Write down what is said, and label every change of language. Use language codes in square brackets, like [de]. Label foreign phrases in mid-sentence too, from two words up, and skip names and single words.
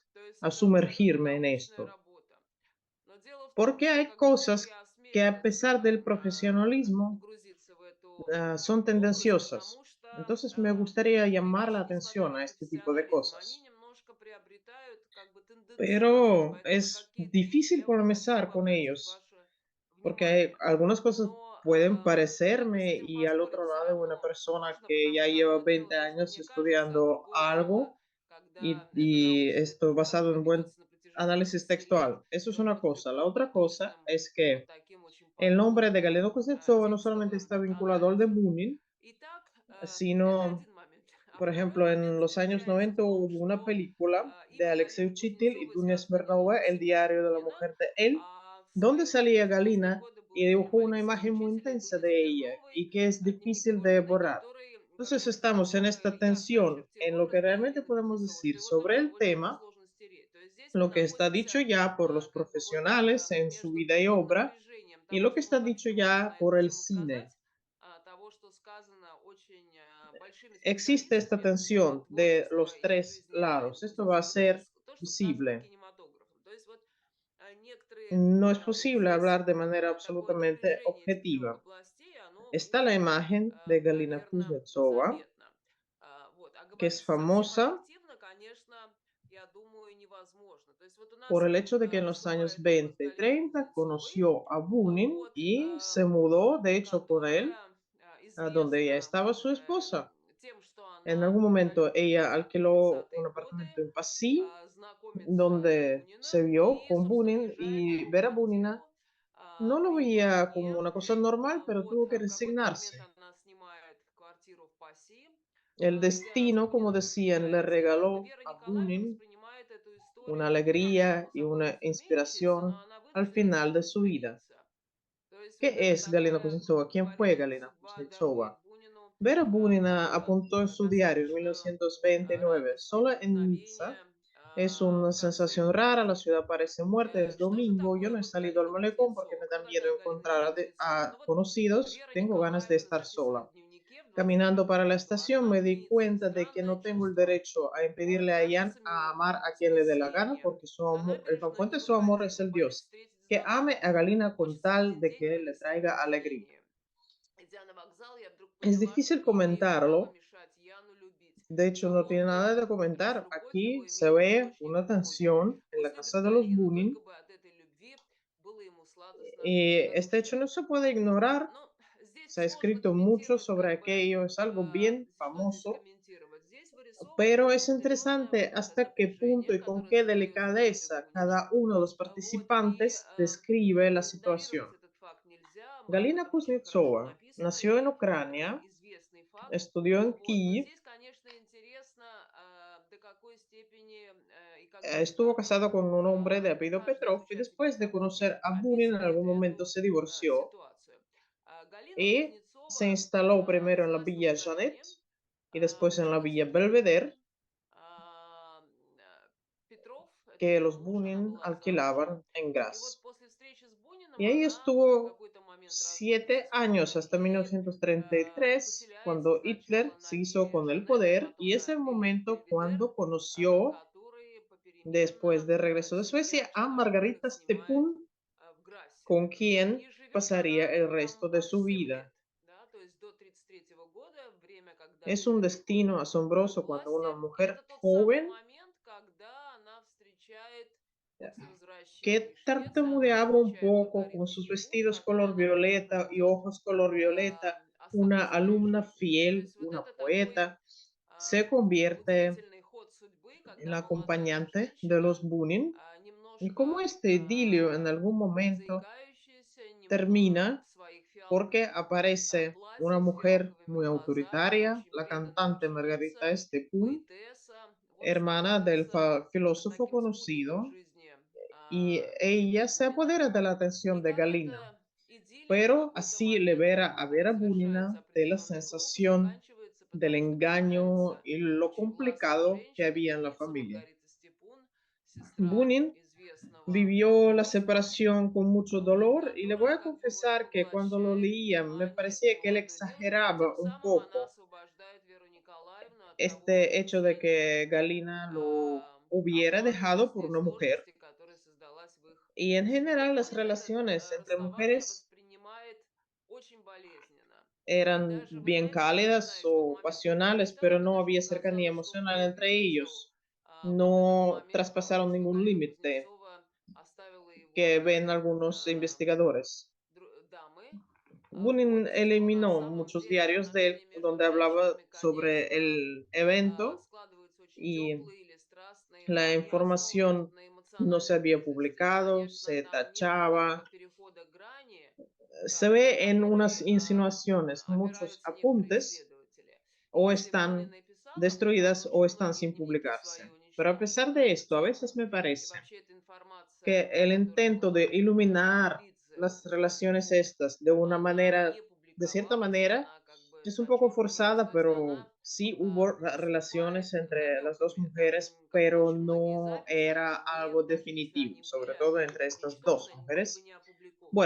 [ru] То есть [es] a [ru] это абсолютно [es] sumergirme en [ru] научная [es] esto? [ru] работа. Но дело в том, [es] Porque [ru] что [es] hay [ru] когда вот [es] cosas [ru] я [es] que a [ru] осмелилась [es] pesar del profesionalismo [ru] погрузиться в эту [es] son [ru] область, потому [es] tendenciosas. [ru] что [es] Entonces me gustaría [ru] некоторые [es] llamar la [ru] вещи, несмотря [es] atención [ru] на [es] a este tipo de [ru] профессионализм, они [es] cosas. [ru] немножко приобретают как бы тенденциозность. [es] Pero [ru] Поэтому [es] es [ru] какие-то вещи [es] difícil [ru] я вот хочу [es] comenzar con [ru] обратить [es] ellos, [ru] ваше [es] porque [ru] внимание. [es] algunas cosas [ru] Но [es] pueden [ru] как бы с [es] parecerme [ru] этим [es] y al [ru] поспорить [es] otro [ru] все [es] lado de una [ru] равно [es] persona [ru] можно, [es] que [ru] потому [es] ya [ru] что [es] lleva [ru] одно дело [es] 20 [ru] то, что [es] años [ru] мне кажется, а [es] estudiando [ru] другое дело, [es] algo [ru] когда это [es] y [ru] научный [es] esto [ru] труд [es] basado en buen [ru] ведется на протяжении [es] análisis textual. [ru] десятилетий, [es] Eso [ru] и [es] es [ru] он [es] una cosa. La [ru] подкреплен [es] otra cosa [ru] научным, [es] es [ru] вот [es] que [ru] таким очень [es] el nombre de [ru] подробным [es] Galeno Kuznetsova no solamente [ru] текстовым [es] está vinculado al de [ru] анализом. [es] Bunin, [ru] Итак, это [es] sino, [ru] один момент. А [es] por [ru] второй [es] ejemplo, [ru] момент [es] en los años [ru] заключается в [es] 90 [ru] том, [es] hubo una [ru] что [es] película de [ru] имя [es] Alexei [ru] Галины [es] Uchitil y [ru] Кузнецовой [es] Dunia [ru] связано не только [es] Смирnova, [ru] с [es] El [ru] семьей [es] diario de la [ru] Бунина, [es] mujer de él, [ru] а в [es] donde [ru] свои [es] salía [ru] 90-е [es] Galina [ru] годы был [es] y dibujó [ru] фильм [es] una [ru] Алексея [es] imagen muy [ru] Учителя и [es] intensa [ru] Дуни [es] de ella [ru] Смирновой [es] y que es [ru] «Дневники [es] difícil de [ru] Бунина», [es] borrar. [ru] который [es] Entonces estamos en [ru] настолько [es] esta [ru] ярко [es] tensión en lo [ru] очертил [es] que [ru] образ [es] realmente [ru] Галины [es] podemos [ru] Кузнецовой, что [es] decir [ru] его [es] sobre [ru] тогда [es] el [ru] очень было [es] tema, [ru] сложно стереть. То есть здесь мы [es] lo que está dicho [ru] находимся [es] ya por los [ru] как бы вот [es] profesionales en su [ru] между [es] vida y [ru] таким [es] obra [ru] напряжением [es] y [ru] того, [es] lo que [ru] что мы [es] está dicho [ru] хотим [es] ya [ru] на эту [es] por el [ru] тему [es] cine. [ru] сказать, того, что сказано очень большими [es] Existe esta [ru] специалистами [es] tensión de [ru] творчества [es] los [ru] и [es] tres [ru] жизни [es] lados. [ru] Галины [es] Esto va a [ru] Кузнецовой. То [es] ser [ru] есть то, что сказано [es] visible. [ru] кинематографом. То есть вот некоторые [es] No es posible [ru] здесь [es] hablar de manera [ru] такое [es] absolutamente [ru] напряжение этих трех [es] objetiva. [ru] областей, оно [es] Está la [ru] очень, [es] imagen de Galina [ru] наверное, [es] Kuznetsova, [ru] заметно. Вот. А [es] que es [ru] говорить совсем [es] famosa [ru] объективно, конечно, я думаю, невозможно. То есть вот у [es] por [ru] нас [es] el hecho de que en los años [ru] выступает образ [es] 20 y [ru] Галины [es] 30 [ru] Кузнецовой, [es] conoció a Bunin [ru] вот, [es] y se mudó, de hecho, con él [ru] которая [es] a donde ya [ru] известна [es] estaba su esposa. [ru] тем, что [es] En algún momento ella alquiló un apartamento en Passy, [ru] знакомится с [es] donde se [ru] Буниным, [es] vio [ru] и, [es] con [ru] собственно, [es] Bunin [ru] уже [es] y [ru] по [es] ver a Bunina [ru] ходу [es] no lo veía como una cosa [ru] приключений, [es] normal, pero [ru] вот, [es] tuvo que [ru] в какой-то момент [es] resignarse. [ru] она снимает квартиру в Пасси, [es] El [ru] где она с [es] destino, como [ru] Буниным [es] decían, le [ru] встречается, и [es] regaló [ru] Вера [es] a [ru] Николаевна [es] Bunin [ru] воспринимает эту [es] una [ru] историю, ну, [es] alegría [ru] само [es] y [ru] собой [es] una [ru] разумеющееся, но [es] inspiración [ru] она [es] al [ru] вынуждена с [es] final de [ru] этим [es] su vida. [ru] смириться. То есть вот [es] ¿Qué [ru] это [es] es Galina [ru] такая, [es] Kuznetsova? [ru] как [es] ¿Quién fue [ru] говорится, [es] Galina [ru] судьба дарует [es] Kuznetsova? [ru] Бунину [es] Vera Bunina [ru] повод, [es] apuntó en su diario en [ru] достаточную [es] 1929, [ru] радость [es] solo en Niza [ru] мгновения [es] es [ru] в [es] una [ru] конце [es] sensación [ru] его [es] rara, la [ru] жизни. [es] ciudad parece muerta, es [ru] Что же [es] domingo, yo [ru] такое [es] no he [ru] вот [es] salido al [ru] Галина [es] malecón porque [ru] Кузнецова? [es] me da [ru] Кто [es] miedo [ru] такая Галина [es] encontrar [ru] Кузнецова? [es] a [ru] Ну вот [es] conocidos, [ru] Вера [es] tengo ganas de [ru] Николаевна [es] estar [ru] записывает [es] sola. [ru] в дневнике в [es] Caminando [ru] 29 [es] para la [ru] году. [es] estación me di [ru] Однодневцы, [es] cuenta de que [ru] странное [es] no tengo el [ru] чувство. [es] derecho a [ru] Город [es] impedirle a Jan [ru] кажется [es] a amar [ru] мертвым, [es] a [ru] без [es] quien le dé la gana [ru] просвещения. [es] porque su [ru] На [es] amor, la [ru] набережную [es] fuente [ru] не [es] de su amor es [ru] выходила, [es] el [ru] боясь [es] Dios. [ru] встретить [es] Que ame a [ru] знакомых. [es] Galina con [ru] Хочется в [es] tal [ru] один [es] de [ru] день [es] que le [ru] провести в [es] traiga alegría. [ru] уединении. Идя на вокзал, я вдруг [es] Es [ru] поняла, что [es] difícil [ru] не имею права [es] comentarlo, [ru] мешать Яну любить. [es] de hecho no [ru] Какой [es] tiene nada [ru] путь? [es] de [ru] Лишь [es] comentar. [ru] любовь [es] Aquí [ru] его [es] se [ru] имеет [es] ve [ru] источник [es] una [ru] в Боге. [es] tensión en [ru] Пусть [es] la [ru] любит [es] casa de los [ru] Галину, [es] Bunin [ru] только бы от этой любви было ему сладостно [es] y [ru] и [es] este hecho [ru] радушно. [es] no se puede ignorar. [ru] Ну, здесь [es] Se ha [ru] сложно [es] escrito mucho [ru] комментировать, [es] sobre [ru] как бы, [es] aquello, es algo bien [ru] что здесь [es] famoso, [ru] комментировать. Здесь вырисовывается [es] pero es [ru] определенное [es] interesante [ru] вот это [es] hasta qué punto [ru] напряжение, [es] y con [ru] которое [es] qué [ru] создается в доме [es] delicadeza [ru] Бунина. [es] cada uno de los [ru] Вот, и [es] participantes describe la [ru] игнорировать [es] situación. [ru] этот факт нельзя. Мы об [es] Galina [ru] этом очень хорошо [es] Kuznetsova [ru] написано, [es] nació en [ru] и это [es] Ucrania, [ru] известный факт. [es] estudió en [ru] Вот. Но [es] Kiev, [ru] здесь, конечно, интересно, до какой степени и как [es] estuvo [ru] деликатно [es] casado con un hombre de apellido [ru] каждый из [es] Petrov y después [ru] участников [es] de [ru] событий [es] conocer a Bunin en [ru] описывает [es] algún [ru] эту [es] momento se divorció [ru] ситуацию. Галина [es] y se [ru] Кузнецова [es] instaló primero en la [ru] родилась на [es] Villa Janet [ru] Украине [es] y después [ru] в [es] en la Villa [ru] 19 году. [es] Belvedere, [ru] Петров, это [es] que [ru] ее [es] los [ru] муж, она [es] Bunin [ru] была замужем. [es] alquilaban en [ru] И вот [es] Graz. [ru] после встречи с Буниным [es] Y ahí [ru] она в [es] estuvo [ru] какой-то момент разводится [es] 7 [ru] с [es] años [ru] мужем [es] hasta [ru] и [es] 1933, [ru] поселяется [es] cuando [ru] сначала [es] Hitler [ru] на [es] se hizo [ru] Вилле [es] con el [ru] Жанет, а [es] poder, [ru] потом [es] y es [ru] на [es] el [ru] Вилле [es] momento [ru] Бельведер, [es] cuando conoció [ru] которые [es] después [ru] попеременно [es] de regreso de Suecia a [ru] психиатрик [es] Margarita [ru] снимает [es] Stepun, [ru] в Грассе. [es] con quien [ru] И живет [es] pasaría [ru] она [es] el [ru] там [es] resto de [ru] аж [es] su [ru] 7 [es] vida. [ru] лет. Да, то есть до 1933 года, время, когда [es] Es un [ru] Гитлер приходит [es] destino [ru] к [es] asombroso cuando [ru] власти, [es] una [ru] и [es] mujer [ru] это тот самый [es] joven [ru] момент, когда она встречает после возвращения [es] que [ru] из Швеции, она [es] tartamudeaba un [ru] встречает [es] poco con [ru] Маргариту [es] sus [ru] Степун, [es] vestidos [ru] которой [es] color [ru] она, понятно, [es] violeta y [ru] будет [es] ojos color violeta, una [ru] оставаться при [es] alumna [ru] жизни. То [es] fiel, [ru] есть вот [es] una [ru] это такой [es] poeta, se convierte [ru] удивительный ход судьбы, [es] en [ru] когда [es] la [ru] молодая [es] acompañante de los [ru] женщина, [es] Bunin, y como [ru] немножко [es] este idilio en algún momento [ru] заикающаяся, немного [es] termina [ru] в своих [es] porque [ru] фиалковых [es] aparece una [ru] платьях с [es] mujer [ru] фиалковыми [es] muy [ru] глазами, [es] autoritaria, [ru] очень [es] la [ru] преданная [es] cantante Margarita [ru] ученица, [es] Estepun, [ru] поэтесса, вот [es] hermana del [ru] становится [es] filósofo [ru] таким спутником [es] conocido, [ru] жизни [es] y [ru] семьи [es] ella se [ru] Бунина. [es] apodera de la [ru] И [es] atención de [ru] как [es] Galina, [ru] эта идиллия в [es] pero [ru] какой-то [es] así [ru] момент [es] libera a Vera [ru] завершается [es] Bunina de la [ru] определенный круг, [es] sensación [ru] заканчивается, [es] del [ru] потому что [es] engaño [ru] появляется [es] y lo [ru] очень властная [es] complicado que [ru] женщина, [es] había en la [ru] певица [es] familia. [ru] Маргарита Степун, сестра [es] Bunin [ru] известного [es] vivió la [ru] русского [es] separación con mucho [ru] вот, [es] dolor y le voy [ru] которая [es] a [ru] как бы вот [es] confesar que cuando lo [ru] поглощает [es] leía me [ru] внимание [es] parecía [ru] этой [es] que él [ru] молодой девушки, и [es] exageraba [ru] тем [es] un [ru] самым она [es] poco [ru] освобождает Веру Николаевну от того [es] este hecho de [ru] ощущения [es] que Galina lo hubiera dejado [ru] обманутости [es] por [ru] и [es] una mujer. [ru] сложности, которая создалась в их [es] Y en [ru] семье. [es] general las [ru] Бунин это [es] relaciones entre [ru] расставание [es] mujeres [ru] воспринимает очень болезненно. И [es] eran [ru] даже, вы [es] bien [ru] знаете, я [es] cálidas [ru] напоминаю, что в [es] o [ru] момент, когда я [es] pasionales, [ru] читала, [es] pero [ru] мне [es] no [ru] даже [es] había cercanía [ru] показалось, что он [es] emocional entre [ru] преувеличил [es] ellos. [ru] вот этот [es] No [ru] момент, потому [es] traspasaron [ru] что [es] ningún [ru] Галина [es] límite [ru] Кузнецова оставила его [es] que [ru] ради [es] ven algunos investigadores. [ru] дамы, [es] Bunin [ru] вот, но на [es] eliminó [ru] самом [es] muchos [ru] деле [es] diarios de él [ru] отношения между [es] donde hablaba [ru] женщинами, [es] sobre [ru] конечно, [es] el evento [ru] складываются очень [es] y [ru] теплые или страстные, [es] la [ru] но в основном [es] información [ru] на [es] no se [ru] эмоциональной [es] había [ru] близости. И, [es] publicado, [ru] конечно, [es] se [ru] там нет вот этого [es] tachaba. [ru] перехода грани, [es] Se ve en [ru] который [es] unas insinuaciones, muchos [ru] опираются некоторые [es] apuntes, [ru] исследователи. И [es] o [ru] если [es] están [ru] Бунин и писал об этом, он [es] destruidas o [ru] очень [es] están [ru] многие [es] sin [ru] элементы [es] publicarse. [ru] своей [es] Pero a pesar de [ru] уничтожил, [es] esto, a veces [ru] вычеркнул. [es] me [ru] И [es] parece [ru] вообще эта информация, [es] que el [ru] которая [es] intento de [ru] была в [es] iluminar [ru] Лидзе [es] las relaciones estas de una [ru] она [es] manera, [ru] не [es] de cierta [ru] публиковалась, [es] manera, [ru] она как бы [es] es un poco [ru] зачеркивалась, [es] forzada, [ru] то есть [es] pero [ru] она [es] sí hubo [ru] проступает [es] relaciones entre las dos [ru] намеками, [es] mujeres, [ru] таким, как бы [es] pero [ru] очень многие [es] no [ru] записи, [es] era [ru] они не, [es] algo [ru] даже если [es] definitivo, [ru] они были [es] sobre todo entre estas dos [ru] уничтожены, они были бы [es] mujeres. [ru] не опубликованы.